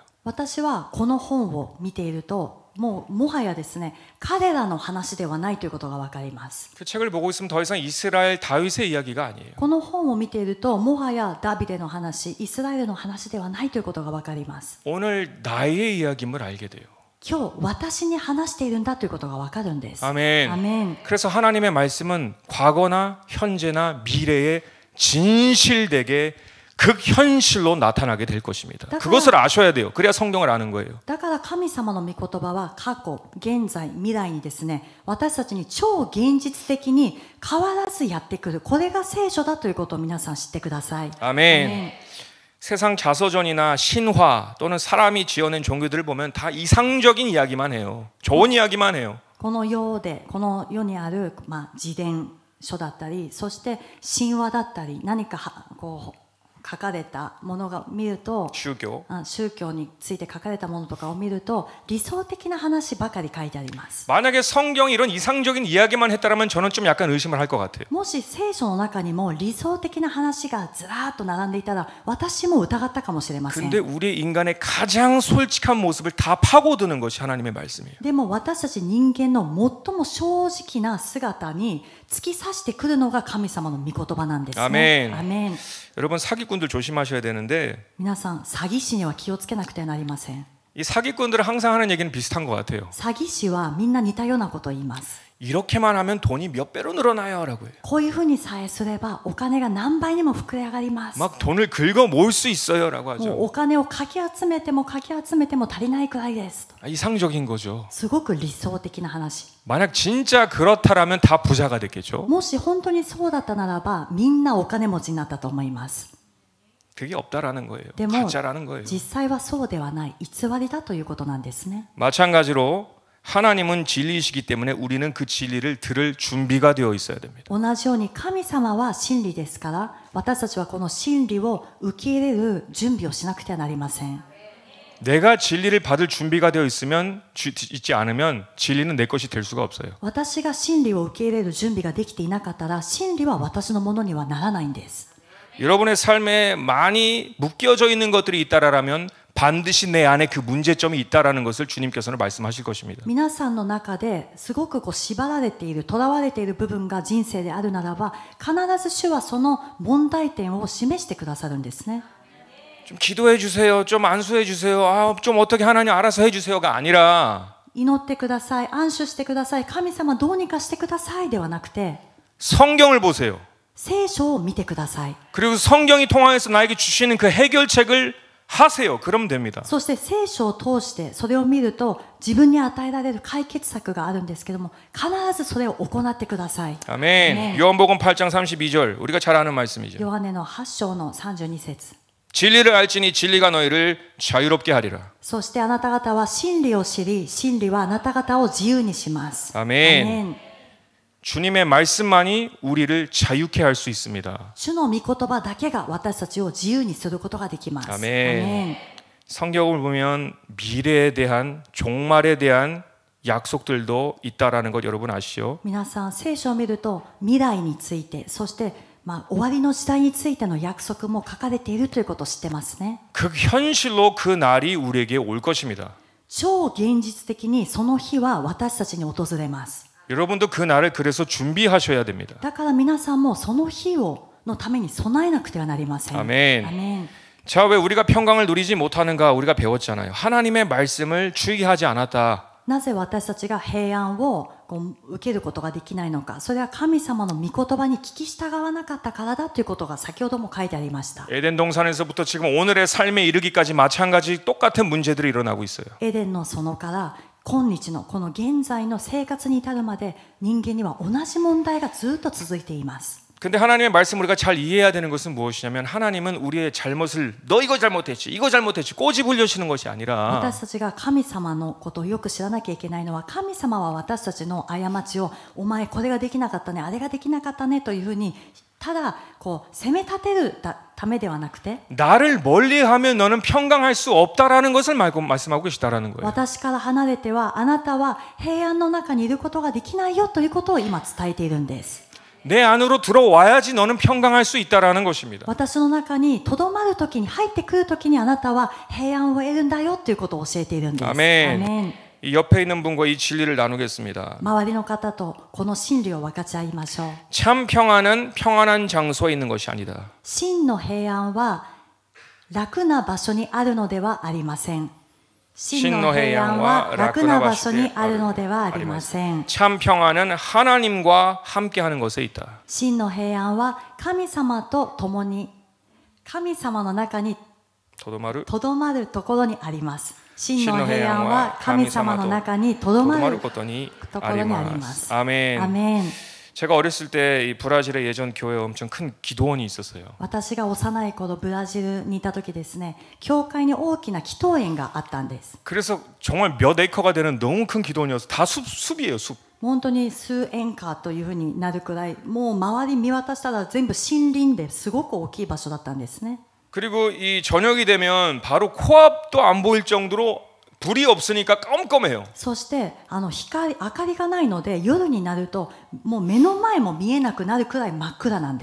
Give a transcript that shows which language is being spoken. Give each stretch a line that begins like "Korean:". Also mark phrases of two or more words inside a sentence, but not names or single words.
Japanese: 私はこの本を見ているともはやですね、彼らの話ではないということがわかります。
Korean: 그 책을 보고 있으면 더 이상 이스라엘 다윗의 이야기가 아니에요.
Japanese: この本を見ているともはやダビデの話、イスラエルの話ではないということがわかります。
Korean: 오늘 나의 이야기임을 알게 돼요.
Japanese: 今日私に話しているんだということがわかるんです。
Korean: 아멘.
Japanese: アメン。
Korean: 그래서 하나님의 말씀은 과거나 현재나 미래에 진실되게 극현실로 나타나게 될 것입니다. 그것을 아셔야 돼요. 그래야 성경을 아는 거예요.
Japanese: だから神様の御言葉は過去、現在、未来にですね、私たちに超現実的に変わらずやってくる。これが聖書だということを皆さん知ってください。
Korean: 아멘. 세상 자서전이나 신화 또는 사람이 지어낸 종교들을 보면 다 이상적인 이야기만 해요. 좋은 이야기만 해요.
Japanese: この世にある、自伝書だったり、そして神話だったり、何かこう書かれたものが見ると、宗教について書かれたものとかを見ると理想的な話ばかり書いてあります。
Korean: 만약에 성경이 이런 이상적인 이야기만 했다라면 저는 좀 약간 의심을 할 것 같아요.
Japanese: もし聖書の中にも理想的な話がずらーっと並んでいたら私も疑ったかもしれません。
Korean: 근데 우리 인간의 가장 솔직한 모습을 다 파고드는 것이 하나님의 말씀이에요.
Japanese: でも私たち人間の最も正直な姿に突き刺してくるのが神様の御言葉なんですね。
Korean: 아멘.
Japanese: アメン。
Korean: 여러분 사기꾼들 조심하셔야 되는데
Japanese: 皆さん詐欺師には気をつけなくてはなりません。
Korean: 이 사기꾼들은 항상 하는 얘기는 비슷한 것 같아요.
Japanese: 詐欺師はみんな似たようなことを言います。
Korean: 이렇게만 하면 돈이 몇 배로 늘어나요 라고 해요.
Japanese: こういうふうにさえすればお金が何倍にも膨れ上がります。
Korean: 막 돈을 긁어 모을 수 있어요 라고
Japanese: もう
Korean: 하죠.
Japanese: お金をかき集めても足りないくらいです。
Korean: 이상적인 거죠.
Japanese: すごく理想的な話。
Korean: 만약 진짜 그렇다라면 다 부자가 됐겠죠.
Japanese: もし本当にそうだったならばみんなお金持ちになったと思います。
Korean: 그게 없다라는 거예요.
Japanese: でも
Korean: 가짜라는 거예요.
Japanese: 実際はそうではない、偽りだということなんですね。
Korean: 마찬가지로 하나님은 진리이시기 때문에 우리는 그 진리를 들을 준비가 되어 있어야 됩니다.
Japanese: 同じように神様は真理ですから私たちはこの真理を受け入れる準備をしなくてはなりません。
Korean: 내가 진리를 받을 준비가 되어 있지 않으면 진리는 내 것이 될 수가 없어요.
Japanese: 私が真理を受け入れる準備ができていなかったら真理は私のものにはならないんです。
Korean: 여러분의 삶에 많이 묶여져 있는 것들이 있다라면 반드시 내 안에 그 문제점이 있다라는 것을 주님께서는 말씀하실 것입니다.
Japanese: 皆さんの中ですごく縛られている、囚われている部分が人生であるならば、必ず主はその問題点を示してくださるんですね。
Korean: 좀 기도해 주세요. 좀 안수해 주세요. 좀 어떻게 하나님 알아서 해 주세요가 아니라
Japanese: 祈ってください、安守してください、神様どうにかしてくださいではなくて、
Korean: 성경을 보세요.
Japanese: 聖書を見てください。
Korean: 그리고 성경이 통하여서 나에게 주시는 그 해결책을 하세요. 그러면 됩니다.
Japanese: そして聖書を通してそれを見ると自分に与えられる解決策があるんですけども、必ずそれを行ってください。
Korean: 아멘. 요한복음 8장 32절 우리가 잘 아는 말씀이죠.
Japanese: ヨハネの8章の32節。
Korean: 진리를 알지니 진리가 너희를 자유롭게 하리라.
Japanese: そしてあなた方は真理を知り、真理はあなた方を自由にします。
Korean: 아멘. 주님의 말씀만이 우리를 자유케 할 수 있습니다.
Japanese: 主の御言葉だけが私たちを自由にすることができます。
Korean: 아멘. 성경을 보면 미래에 대한 종말에 대한 약속들도 있다라는 것 여러분 아시죠?
Japanese: 皆さん聖書を見ると未来について、そして終わりの時代についての約束も書かれているということを知ってますね。
Korean: 그 현실로 그 날이 우리에게 올 것입니다.
Japanese: 超現実的にその日は私たちに訪れます。
Korean: 여러분도 그 날을 그래서 준비하셔야 됩니다.
Japanese: だから皆さんもその日のために備えなくてはなりません。
Korean: 아멘.
Japanese: アメン。
Korean: 자, 왜 우리가 평강을 누리지 못하는가? 우리가 배웠잖아요. 하나님의 말씀을 주의하지 않았다.
Japanese: なぜ私たちが平安を受けることができないのか。それは神様の御言葉に聞き従わなかったからだということが先ほども書いてありました。
Korean: 에덴 동산에서부터 지금 오늘의 삶에 이르기까지 마찬가지 똑같은 문제들이 일어나고 있어요.
Japanese: エデンの園から今日のこの現在の生活に至るまで人間には同じ問題がずっと続いています。
Korean: 근데 하나님의 말씀을 우리가 잘 이해해야 되는 것은 무엇이냐면 하나님은 우리의 잘못을 너 이거 잘못했지 이거 잘못했지 꼬집 흘려시는 것이 아니라
Japanese: 私たちが神様のことをよく知らなきゃいけないのは、神様は私たちの過ちをお前これができなかったね、あれができなかったねというふうにただ責め立てるためではなくて、
Korean: 나를 멀리하면 너는 평강할 수 없다라는 것을 말씀하고 계시다라는 거예요.
Japanese: 私から離れてはあなたは平安の中にいることができないよということを今伝えているんです。
Korean: 내 안으로 들어와야지 너는 평강할 수 있다라는 것입니다.
Japanese: 私の中にとどまるときに、入ってくるときにあなたは平安を得るんだよということを教えているんです。
Korean: 아멘.
Japanese: アメン。
Korean: 이 옆에 있는 분과 이 진리를 나누겠습니다.
Japanese: 周りの方とこの真理を分かち合いましょう。
Korean: 참 평안은 평안한 장소에 있는 것이 아니다.
Japanese: 真の平安は楽な場所にあるのではありません。真の平安は楽な場所にあるのではありません。
Korean: 참 평안은 하나님과 함께하는 것에 있다.
Japanese: 真の平安は神様と共に、神様の中に 도도마르 とどまるところにあります。真の平安は神様の中にとどまるところにあります。
Korean: 아멘.
Japanese: アメン。
Korean: 제가 어렸을 때 이 브라질의 예전 교회에 엄청 큰 기도원이 있었어요.
Japanese: 私が幼い頃ブラジルにいた時ですね、教会に大きな祈祷園があったんです。
Korean: 그래서 정말 몇 에이커가 되는 너무 큰 기도원이어서 다 숲이에요, 숲.
Japanese: 本当に数エンカーというふうになるくらい、もう周り見渡したら全部森林ですごく大きい場所だったんですね。
Korean: 그리고 이 저녁이 되면 바로 코앞도 안 보일 정도로 불이 없으니까 깜깜해요.
Japanese: そして明かりがないので夜になるともう目の前も見えなくなるくらい真っ暗なんです。